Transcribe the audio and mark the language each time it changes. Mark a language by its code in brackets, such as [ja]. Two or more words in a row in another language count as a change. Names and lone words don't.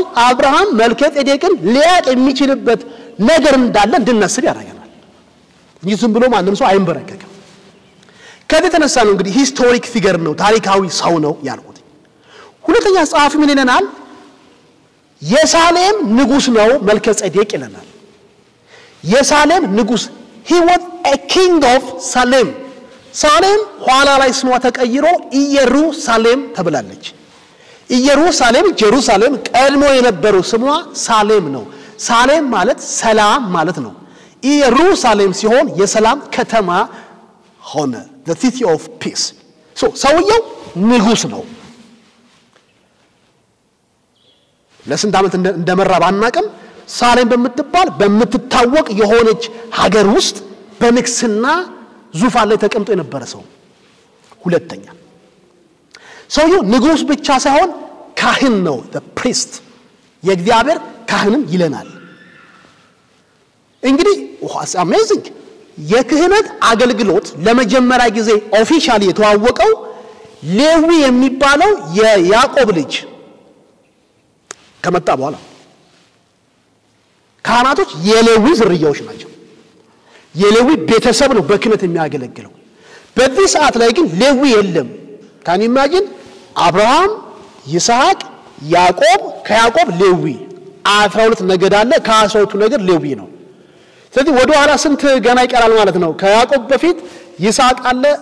[am] አብርሃም መልከጼዴቅን ሊያቅ የሚችልበት ነገር እንዳለ እንድናስብ ያደርገናል። ዝም ብሎ ማንም ሰው አይንበረከክም። ከዚህ ተነሳ ነው እንግዲህ [en] historic figure [am] ነው፣ ታሪካዊ ሰው ነው ያልኩት። ሁለተኛ ጸሐፊ ምን ይለናል? የሳሌም ንጉስ ነው መልከጼዴቅ ይለናል። የሳሌም ንጉስ [en] he was a king of Salem. [am] ሳሌም ኋላ ላይ ስሟ ተቀይሮ ኢየሩሳሌም ተብላለች። ኢየሩሳሌም ጀሩሳሌም ቀድሞ የነበረው ስሟ ሳሌም ነው። ሳሌም ማለት ሰላም ማለት ነው። ኢየሩሳሌም ሲሆን የሰላም ከተማ ሆነ [en] the city of peace. [am] so ሰውየው ንጉስ ነው። ለስንት ዓመት እንደመራ ባናቀም ሳሌም በምትታወቅ የሆነች ሀገር ውስጥ በንግስና ዙፋን ላይ ተቀምጦ የነበረ ሰው። ሁለተኛ ሰውየው ንጉስ ብቻ ሳይሆን ካህን ነው [en] the priest [am] የእግዚአብሔር ካህንም ይለናል። እንግዲህ [en] what's amazing [am] የክህነት አገልግሎት ለመጀመሪያ ጊዜ ኦፊሻሊ የተዋወቀው ሌዊ የሚባለው የያዕቆብ ልጅ ከመጣ በኋላ ካህናቶች የሌዊ ዝርያዎች ናቸው። የሌዊ ቤተሰብ ነው በክህነት የሚያገለግለው። በዚህ ሰዓት ላይ ግን ሌዊ የለም። [en] can imagine [am] አብርሃም፣ ይስሐቅ፣ ያዕቆብ ከያዕቆብ ሌዊ 12 ነገድ አለ። ከ12ቱ ነገድ ሌዊ ነው። ስለዚህ ወደ ኋላ ስንት ገና ይቀራል ማለት ነው። ከያዕቆብ በፊት ይስሐቅ አለ፣